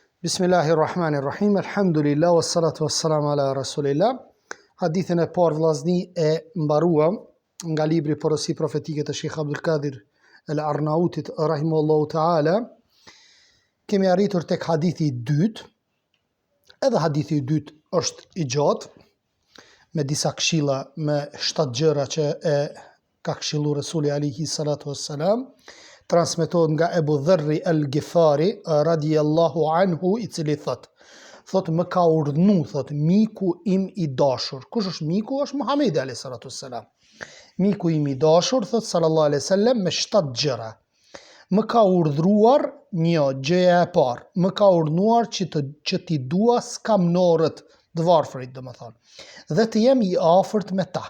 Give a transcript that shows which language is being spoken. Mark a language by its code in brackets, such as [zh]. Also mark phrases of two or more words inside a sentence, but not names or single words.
[ar] بسم الله الرحمن الرحيم، الحمد لله، والصلاة والسلام على رسول الله. [sq] Hadithin e parë vllazni e mbaruam nga libri Porosi Profetike të Sheikh Abdul Qadir al-Arnautit [ar] رحمه الله تعالى. [sq] Kemi arritur tek hadithi i dytë. Edhe hadithi i dytë është i gjatë, me disa këshilla, me 7 gjëra që e ka këshillu Rasuli [ar] عليه الصلاة والسلام. [sq] Transmetohet nga Ebu Dharri al-Ghifari [ar] رضي الله عنه, [sq] i cili thot më ka urdhnu, thot miku im i dashur. Kush është miku? Është Muhamedi [ar] عليه الصلاة والسلام. [sq] Miku im i dashur, thot [ar] صلى الله عليه وسلم, [sq] me 7 gjëra. Më ka urdhruar, gjëja e parë, më ka urdhnuar që ti dua skamnorët, të varfërit domethënë, dhe të jem i afërt me ta.